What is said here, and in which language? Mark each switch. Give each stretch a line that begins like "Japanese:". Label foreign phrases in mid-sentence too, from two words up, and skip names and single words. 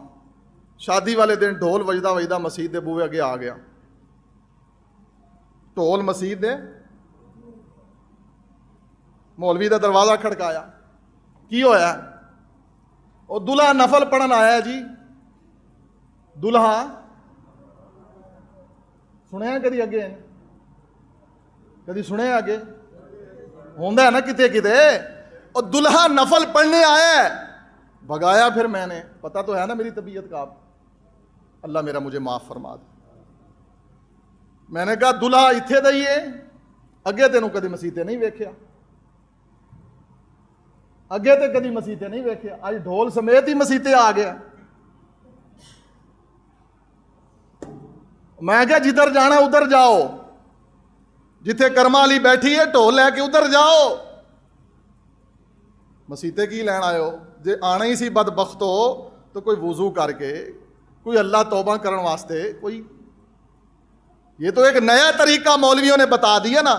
Punjabi: شادی والے دن ڈھول وجدہ مسجد دے بوئے اگے آ گیا. ڈھول مسجد دے, مولوی دا دروازہ کھڑکایا, کی ہویا؟
Urdu: وہ دلہا نفل پڑھن آیا ہے جی.
Punjabi: دلہا سنیا کدی اگے, کدی سنیا اگے ہوندا ہے نا کتے کتے.
Urdu: اور دلہا نفل پڑھنے آیا ہے. بھگایا پھر میں نے, پتا تو ہے نا میری طبیعت کا, اللہ میرا مجھے معاف فرما دے. میں نے کہا
Punjabi: دلہا اتھے دئیے, اگے تینوں کدی مسیتے نہیں ویکھیا, اگے تے کدی مسیتے نہیں ویکھیا, اج ڈھول سمیت ہی مسیتے آ گیا. میں کہا جدھر جانا ادھر جاؤ, جتھے کرما والی بیٹھی ہے ڈھول لے کے ادھر جاؤ. مسیتے کی لین آئے ہو؟ جے آنا ہی سی بدبخت ہو تو کوئی وضو کر کے, کوئی اللہ توبہ کرن واسطے کوئی
Urdu: یہ تو ایک نیا طریقہ مولویوں نے بتا دیا نا.